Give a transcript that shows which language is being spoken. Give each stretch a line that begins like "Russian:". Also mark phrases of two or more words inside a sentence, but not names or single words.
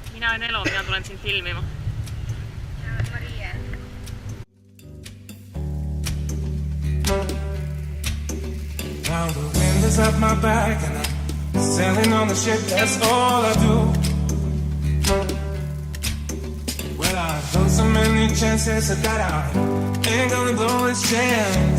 Estonian: olen Elo, mina tulen sind filmima. Ja olen Maria.
English: Now the wind is at my back and I'm sailing on the ship, that's all I do. Well, I've blown so many chances that I ain't gonna blow this chance.